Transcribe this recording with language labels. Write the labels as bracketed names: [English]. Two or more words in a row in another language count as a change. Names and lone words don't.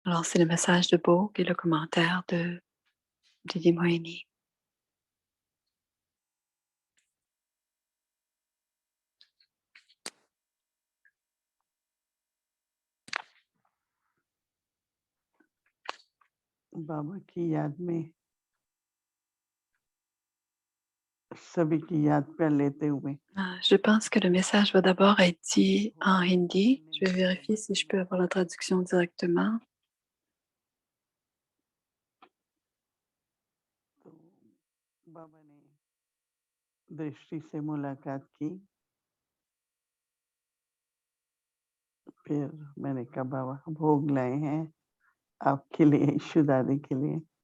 [French] Alors, c'est le message de Bogue et le commentaire de Didi Moini. [Hindi] बाबा की याद में सभी की याद कर लेते हुए [French] Je pense que le message va d'abord être dit en hindi. Je vais vérifier si je peux avoir la traduction directement. [Hindi] तो बाबा ने दृष्टि से मुलाकात की। फिर मैंने कहा बाबा भोग लाए हैं आपके लिए, ईशु दादी के लिए।